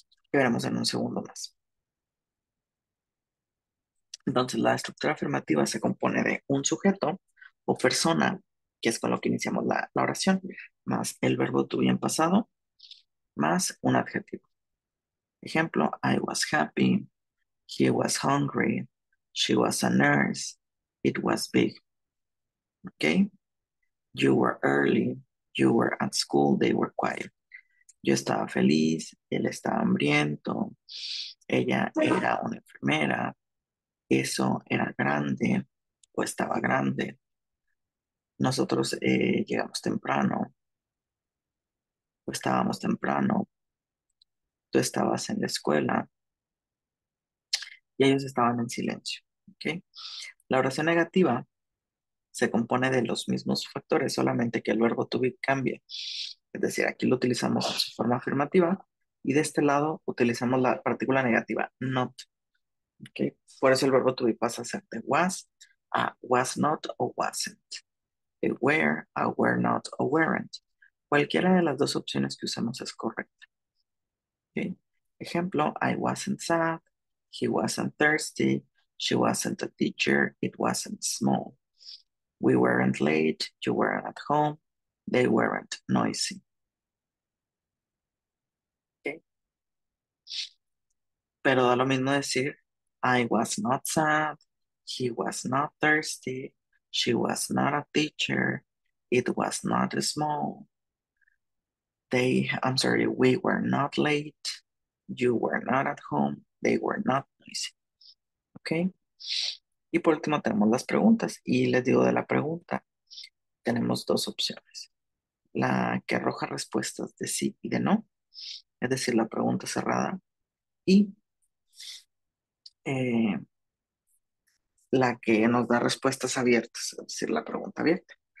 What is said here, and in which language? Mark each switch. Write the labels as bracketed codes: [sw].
[es] Que veremos en un segundo más. Entonces, la estructura afirmativa se compone de un sujeto o persona, que es con lo que iniciamos la oración, más el verbo to be en pasado, más un adjetivo. [en] Ejemplo, I was happy, he was hungry, she was a nurse, it was big. Okay? You were early, you were at school, they were quiet. [es] Yo estaba feliz, él estaba hambriento, ella era una enfermera, eso era grande o estaba grande. Nosotros llegamos temprano o estábamos temprano, tú estabas en la escuela y ellos estaban en silencio. ¿Ok? La oración negativa se compone de los mismos factores, solamente que el verbo to be cambia. Es decir, aquí lo utilizamos en su forma afirmativa y de este lado utilizamos la partícula negativa, not. ¿Ok? Por eso el verbo to be pasa a ser de was a was not o wasn't. De were a were not o weren't. Cualquiera de las dos opciones que usemos es correcta. ¿Ok? [en] Ejemplo, I wasn't sad, he wasn't thirsty, she wasn't a teacher, it wasn't small. We weren't late, you weren't at home, they weren't noisy. ¿Ok? Pero da lo mismo decir, I was not sad, he was not thirsty, she was not a teacher, it was not small. We were not late, you were not at home, they were not noisy. ¿Ok? [es] Y por último tenemos las preguntas. Y les digo de la pregunta, tenemos dos opciones. La que arroja respuestas de sí y de no, es decir, la pregunta cerrada. Y eh, la que nos da respuestas abiertas, es decir, la pregunta abierta.